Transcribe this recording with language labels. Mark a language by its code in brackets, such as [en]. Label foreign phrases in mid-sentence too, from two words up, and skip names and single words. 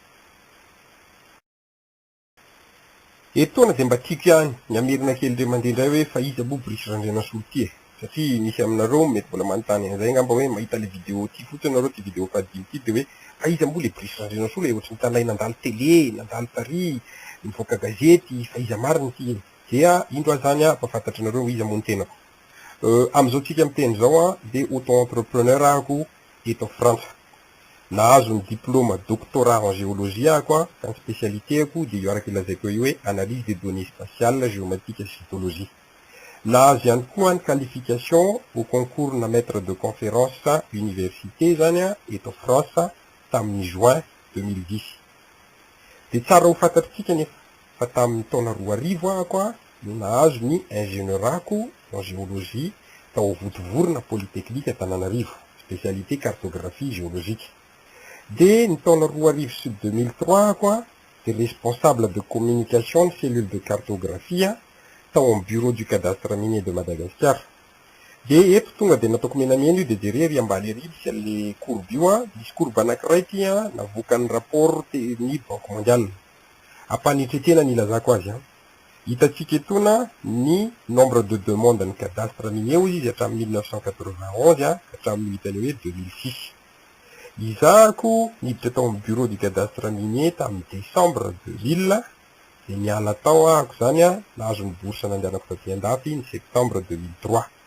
[mg] Etoana de mba tiako ihany ny amerina kely ndray mandeha indray hoe fa iza moa Brice Randrianasolo ty e, satria misy aminareo mety mbola manontany an'izay ngamba hoe mahita le vidéo ty fotsiny nareo ty vidéo fadimy ty de hoe fa iza moa le Brice Randrianasolo e, ohatry ny tanay nandalo télé, nandalo tary, nivoaka gazety, fa iza mariny ty. Dia indro zany a mpafantatra nareo iza moa ny tenako. Am'izao tsika miteny zao a, de auto-entrepreneur ako eto Frantsa. Nahazo ny [fr] diplôme doctorat en géologie [mg] ako, ka ny spécialité ako de io araka ilazaiko io hoe [fr] analyse des données spatiales, géomatique et cytologie. [mg] Nahazo ihany koa ny [fr] qualification au concours [mg] na [fr] maître de conférence université [mg] zany a eto France tamin'ny juin 2010. De tsara ho fantatritsika nefa fa tamin'ny taona 2000 ako a no nahazo ny ingénieur ako [fr] en géologie [mg] tao Votovorona Polytechnique Antananarivo, [fr] spécialité cartographie géologique. [mg] De ny taona 2000 sy 2003 ako a de [fr] responsable de communication de cellule de cartographie [mg] tao amin'ny [fr] bureau du cadastre minier de Madagascar. [mg] De eto tonga de nataoko menamena io de jerery ambany ery misy an'le courbe io misy courbe anankiray ty navoakan'ny rapport ny Banque mondiale. Ampanitretena ny ilazako azy Hitatsika etona ny [fr] nombre de demande [mg] ny [fr] cadastre minier [mg] izy hatramin'ny 1991 hatramin'ny hitany hoe 2006. Izahako niditra tao amin'ny [fr] bureau du cadastre minier [mg] tamin'ny décembre 2000 de niala tao ahako zany nahazo ny bourse nandehanako taty andafy ny septembre 2003.